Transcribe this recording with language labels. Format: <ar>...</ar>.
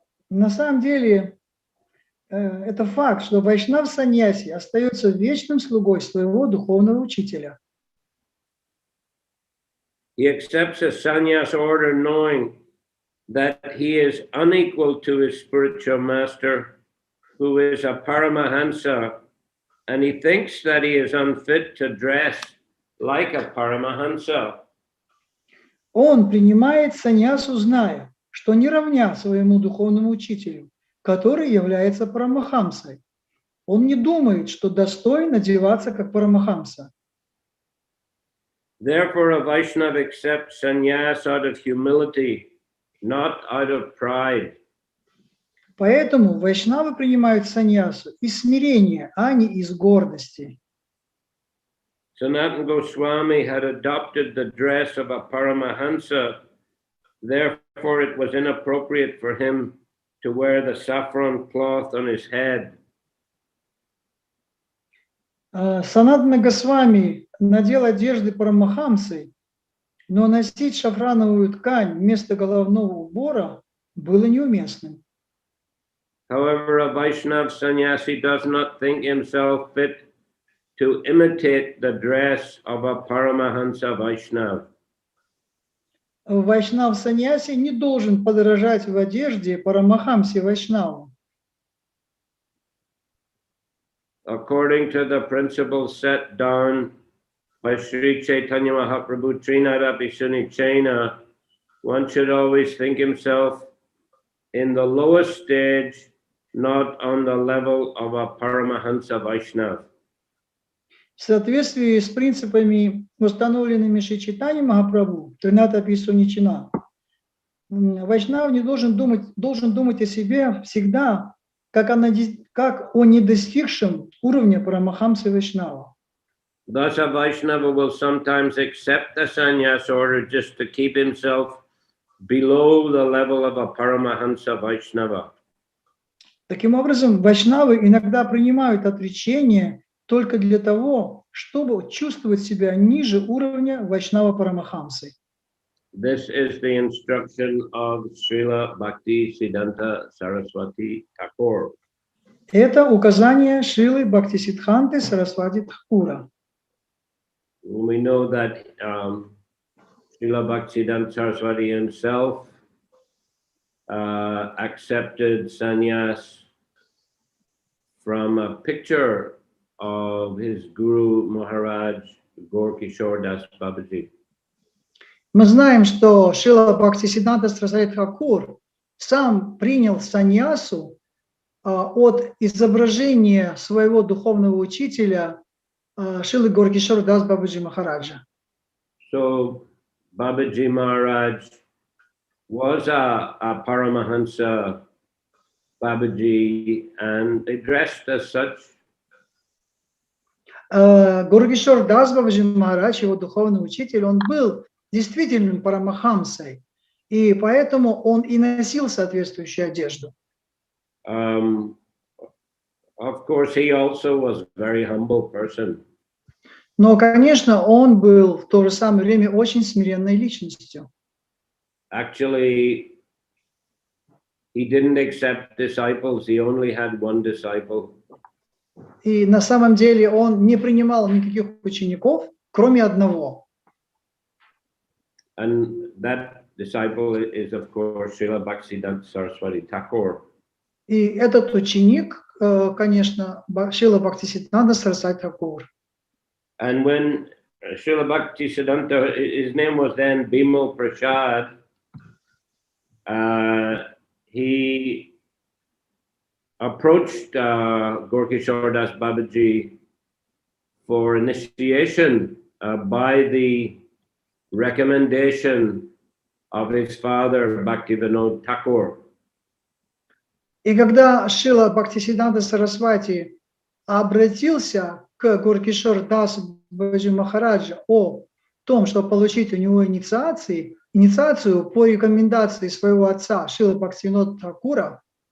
<ru>На самом деле, это факт, что вайшнав саньяси остается вечным слугой своего духовного учителя.</ru> <en>He accepts a sannyas order knowing that he is unequal to his spiritual master, who is a paramahansa, and he thinks that he is unfit to dress like a paramahansa.</en> <ru>Он принимает саньясу, зная, что не равня своему духовному учителю, который является парамахамсой. Он не думает, что достоин одеваться как парамахамса.</ru> <en>Therefore, a Vaishnava accepts sannyas out of humility, not out of pride.</en> <ru>Поэтому вайшнавы принимают саньясу из смирения, а не из гордости.</ru> <en>Sanatana Goswami had adopted the dress of a paramahansa, therefore it was inappropriate for him to wear the saffron cloth on his head.</en> <ru>Санатана Госвами надел одежды парамахамсы, но носить шафрановую ткань вместо головного убора было неуместным.</ru> <en>However, a Vaishnav sannyasi does not think himself fit to imitate the dress of a Paramahansa Vaishnav.</en> <ru>Вайшнав саньяси не должен подражать в одежде парамахамсе вайшнаву.</ru> <en>According to the principles set down by Sri Chaitanya Mahaprabhu Trinadapi Sunichena, one should always think himself in the lowest stage, not on the level of a Paramahansa Vaishnav.</en> <ru>В соответствии с принципами, установленными Шри Чайтаньей Махапрабху, Тринатапи Суничина, вайшнав не должен думать о себе всегда, как о недостигшем уровня парамахамсы вайшнава.</ru> <en>Thus, a Vaishnava will sometimes accept the sannyas order just to keep himself below the level of a Paramahansa Vaishnava.</en> <ru>Таким образом, вайшнавы иногда принимают отречение только для того, чтобы чувствовать себя ниже уровня вайшнава парамахамсы.</ru> <en>This is the instruction of Srila Bhaktisiddhanta Saraswati Thakur.</en> <ru>Это указание Шрилы Бхактисиддханты Сарасвати Тхакура.</ru> <en>We know that Srila Bhaktisiddhanta Saraswati himself accepted sannyas from a picture of his Guru Maharaj Gaur-Kishore Das Babaji.</en> <ru>Мы знаем, что Шрила Бхактивиданта Сарасвати Тхакур сам принял саньясу от изображения своего духовного учителя Шрилы Gaur-Kishore Das Babaji Махараджа.</ru> <en>So Babaji Maharaj was a Paramahansa Babaji and addressed as such.</en> <ru>Gaur-Kishore Das Babaji Махарадж, его духовный учитель, он был действительным парамахамсой, и поэтому он и носил соответствующую одежду.</ru> <en>Of course, he also was a very humble person.</en> <ru>Но, конечно, он был в то же самое время очень смиренной личностью.</ru> <en>Actually, he didn't accept disciples. He only had one disciple.</en> <ru>И на самом деле он не принимал никаких учеников, кроме одного.</ru> <en>And that disciple is, of course, Srila Bhaktivinoda Saraswati Thakur.</en> <ru>И этот ученик, конечно, Шрила Бхактивиданта Сарасвати Тхакур.</ru> <en>And when Srila Bhaktisiddhanta, his name was then Bimal Prasad, he approached Gaur-Kishore Das Babaji for initiation by the recommendation of his father Bhaktivinoda Thakur.</en> <ru>И когда Шрила Бхактивиданта Сарасвати обратился к Gaur-Kishore Das Babaji Махараджа о том, чтобы получить у него инициацию по рекомендации своего отца Шрилы Бхактивинода Тхакура,</ru>